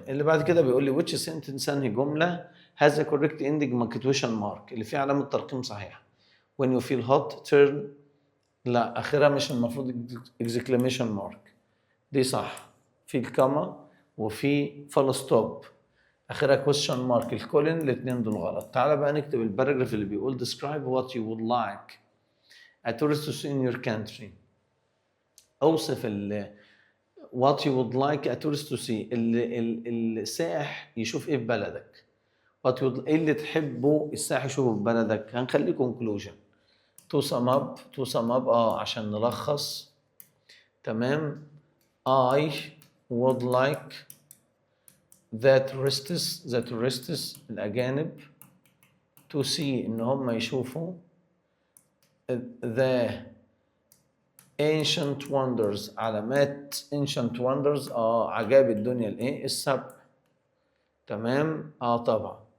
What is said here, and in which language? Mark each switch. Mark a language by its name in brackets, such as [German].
[Arabic] اللي بعد كده بيقول لي [English] which sentence [Arabic] انهي جمله [English] has a correct ending punctuation mark [Arabic] اللي فيها علامه ترقيم صحيحه. [English] when you feel hot turn [Arabic] لا اخرها مش المفروض [English] exclamation mark [Arabic] دي صح في الكاما وفي فول ستوب اخرها [English] question mark [Arabic] الكولن الاثنين دول غلط. تعالى بقى نكتب الباراجراف اللي بيقول [English] describe what you would like a tourist to see in your country. [Arabic] اوصف [English] what you would like a tourist to see [Arabic] السائح يشوف ايه في بلدك. ايه اللي تحبه السائح يشوفه في بلدك. هنخليه [English] conclusion to sum up [Arabic] عشان نلخص تمام. [English] I would like the tourists [Arabic] الأجانب [English] to see [Arabic] إن هم يشوفوا [English] the ancient wonders [Arabic] علامات [English] ancient wonders [Arabic] عجائب الدنيا الايه السبع تمام طبعا